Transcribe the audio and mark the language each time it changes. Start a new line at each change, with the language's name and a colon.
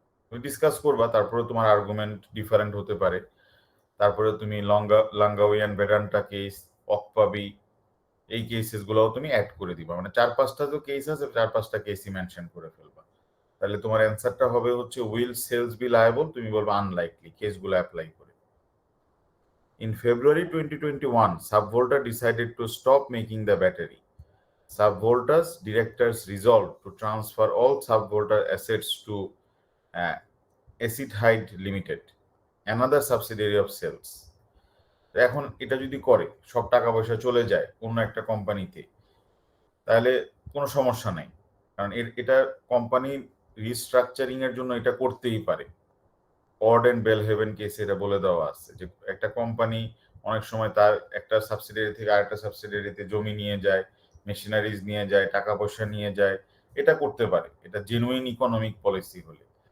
Bangla: তুমি ডিসকাস করবা, তারপরে তোমার আর্গুমেন্ট ডিফারেন্ট হতে পারে। তারপরে তুমি লাঙ্গাউইয়ান বেদান্টা কেস, অকপাবি, এই কেসেস গুলোও তুমি অ্যাড করে দিবা। মানে 4-5টা তো কেস আছে, 4-5টা কেসই মেনশন করে ফেলবা। তাহলে তোমার অ্যান্সারটা হবে হচ্ছে
English: will sales be liable,
Bangla: তুমি বলবা আনলাইকলি কেসগুলো অ্যাপ্লাই করে।
English: In February 2021, Subvolta decided to stop making the battery. Subvolta's directors resolved to transfer all Subvolta assets to Acid-Hyde Limited, another subsidiary of Cells.
Bangla: এখন এটা যদি করে, সব টাকা পয়সা চলে যায় অন্য একটা কোম্পানিতে, তাহলে কোনো সমস্যা নাই, কারণ এটা কোম্পানি রিস্ট্রাকচারিং এর জন্য এটা করতেই পারে। অড এন্ড বেলহেভেন কেসে এটা বলে দেওয়া আছে যে একটা কোম্পানি অনেক সময় তার একটা সাবসিডিয়ারি থেকে আরেকটা সাবসিডিয়ারিতে জমি নিয়ে যায়, মেশিনারিজ নিয়ে যায়, টাকা পয়সা নিয়ে যায়, এটা করতে পারে, এটা জেনুইন ইকোনমিক পলিসি হলে।